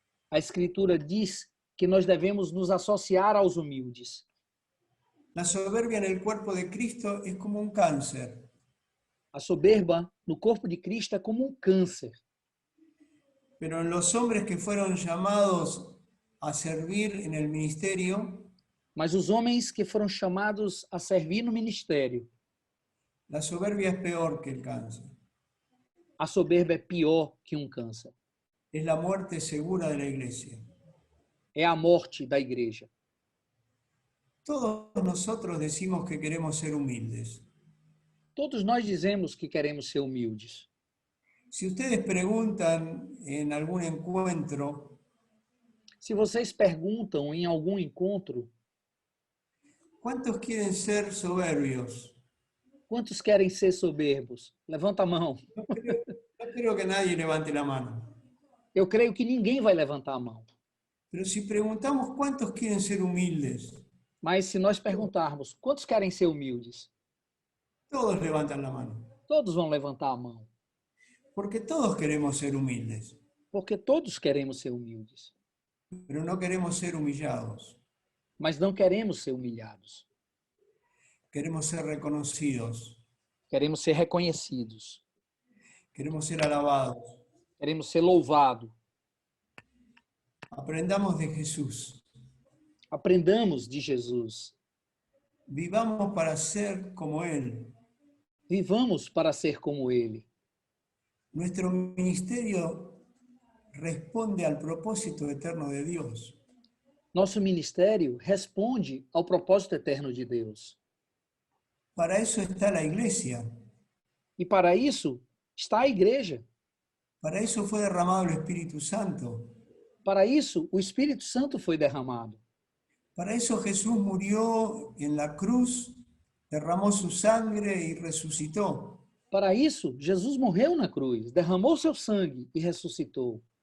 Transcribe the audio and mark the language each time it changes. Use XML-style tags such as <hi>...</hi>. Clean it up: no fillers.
<pt>A Escritura diz que nós devemos nos associar aos humildes.</pt> <es>La soberbia en el cuerpo de Cristo es como un cáncer.</es> <pt>A soberba no corpo de Cristo é como um câncer,</pt> <es>Pero en los hombres que fueron llamados a servir en el ministerio,</es> <pt>mas os homens que foram chamados a servir no ministério,</pt> <es>la soberbia es peor que el cáncer.</es> <pt>a soberba é pior que um câncer.</pt> <es>Es la muerte segura de la iglesia.</es> <pt>É a morte da igreja.</pt> <es>Todos nosotros decimos que queremos ser humildes.</es> <pt>Todos nós dizemos que queremos ser humildes.</pt> <es>Si ustedes preguntan en algún encuentro,</es> <pt>Se vocês perguntam em algum encontro,</pt> <es>¿cuántos quieren ser soberbios?</es> <pt>quantos querem ser soberbos? Levanta a mão.</pt> <es>No creo que nadie levante la mano.</es> <pt>Eu creio que ninguém vai levantar a mão.</pt> <es>Pero si preguntamos cuántos quieren ser humildes,</es> <pt>Mas se nós perguntarmos quantos querem ser humildes,</pt> <es>todos levantan la mano.</es> <pt>todos vão levantar a mão.</pt> <es>Porque todos queremos ser humildes,</es> <pt>Porque todos queremos ser humildes,</pt> <es>pero no queremos ser humillados.</es> <pt>mas não queremos ser humilhados.</pt> <es>Queremos ser reconocidos,</es> <pt>Queremos ser reconhecidos.</pt> <es>queremos ser alabados.</es> <pt>Queremos ser louvados.</pt> <es>Aprendamos de Jesús.</es> <pt>Aprendamos de Jesus.</pt> <es>Vivamos para ser como Él.</es> <pt>Vivamos para ser como Ele.</pt> <es>Nuestro ministerio responde al propósito eterno de Dios.</es> <pt>Nosso ministério responde ao propósito eterno de Deus.</pt> <es>Para eso está la iglesia.</es> <pt>E para isso está a igreja.</pt> <es>Para eso fue derramado el Espíritu Santo.</es> <pt>Para isso o Espírito Santo foi derramado.</pt> <es>Para eso Jesús murió en la cruz, derramó su sangre y resucitó.</es> <pt>Para isso, Jesus morreu na cruz, derramou seu sangue e ressuscitou.</pt>